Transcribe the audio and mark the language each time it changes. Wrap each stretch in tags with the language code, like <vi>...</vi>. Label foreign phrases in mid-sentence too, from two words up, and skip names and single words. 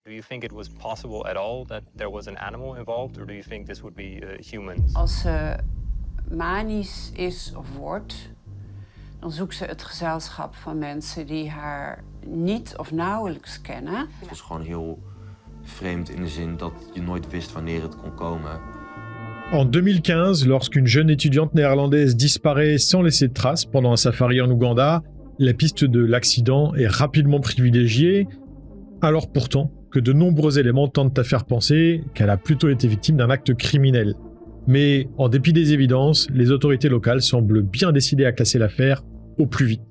<en>Do you think it was possible at all that there was an animal involved, or do you think this would be humans?</en> <nl>Als ze manisch is of wordt, dan zoekt ze het gezelschap van mensen die haar niet of nauwelijks kennen. Het was gewoon heel vreemd in de zin dat je nooit wist wanneer het kon komen.</nl> <fr>En 2015, lorsqu'une jeune étudiante néerlandaise disparaît sans laisser de traces pendant un safari en Ouganda, la piste de l'accident est rapidement privilégiée, alors pourtant que de nombreux éléments tentent à faire penser qu'elle a plutôt été victime d'un acte criminel. Mais en dépit des évidences, les autorités locales semblent bien décidées à classer l'affaire au plus vite.</fr>